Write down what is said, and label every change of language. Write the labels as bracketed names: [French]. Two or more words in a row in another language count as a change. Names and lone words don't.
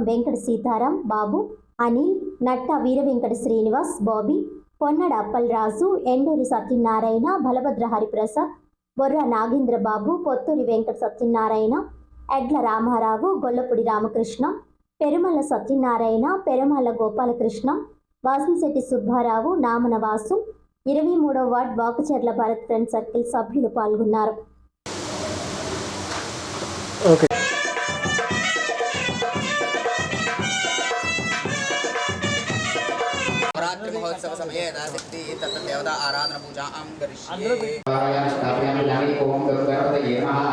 [Telugu] వెంకట సీతారాం, బాబు, అనిల్, నట్ట వీర వెంకట శ్రీనివాస్, బాబీ, పొన్నడ అప్పలరాజు, ఎండూరి సత్యనారాయణ, బలభద్ర హరిప్రసాద్, బొర్ర నాగేంద్ర బాబు, పొత్తూరి వెంకట సత్యనారాయణ, ఎడ్ల రామారావు, గొల్లపూడి రామకృష్ణ, పెరుమల్ల సత్యనారాయణ, పెరుమల్ల గోపాలకృష్ణ, వాసంశెట్టి సుబ్బారావు, నామన వాసు, 23వ వార్డ్ వాకచర్ల భారత్ ఫ్రెండ్ సర్కిల్ సభ్యులు పాల్గొన్నారు. [Sanskrit] नवरात्रि महोत्सव समये यथाशक्ति तत्र देवता आराधना पूजां करिष्ये। ओम गणपतये नमः।